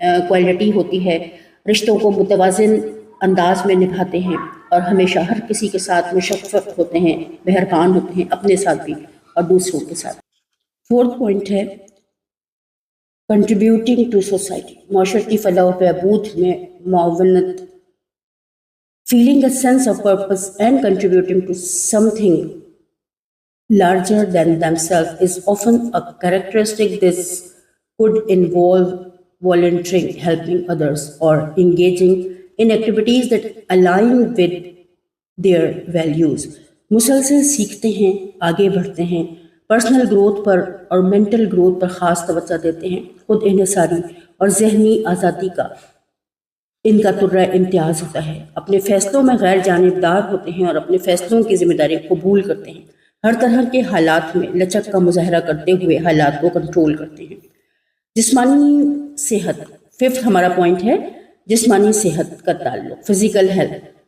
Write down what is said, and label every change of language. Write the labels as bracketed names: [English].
[Urdu] Quality ہوتی ہے۔ رشتوں کو متوازن انداز میں نبھاتے ہیں اور ہمیشہ ہر کسی کے ساتھ مشفق ہوتے ہیں، مہربان ہوتے ہیں، اپنے ساتھ بھی اور دوسروں کے ساتھ۔ فورتھ پوائنٹ ہے [English] contributing to society, [Urdu] معاشرتی فلاح و بہبود میں معاونت۔ [English] Feeling a sense of purpose and contributing to something larger than themselves is often a characteristic. This could involve volunteering, helping others, or engaging in activities that align with their values. [Urdu] مسلسل سیکھتے ہیں، آگے بڑھتے ہیں، personal growth پر اور mental growth پر خاص توجہ دیتے ہیں۔ خود انحصاری اور ذہنی آزادی کا ان کا ترہ امتیاز ہوتا ہے۔ اپنے فیصلوں میں غیر جانبدار ہوتے ہیں اور اپنے فیصلوں کی ذمہ داری قبول کرتے ہیں۔ ہر طرح کے حالات میں لچک کا مظاہرہ کرتے ہوئے حالات کو کنٹرول کرتے ہیں۔ جسمانی صحت، ففتھ ہمارا پوائنٹ ہے جسمانی صحت کا تعلق، فزیکل ہیلتھ۔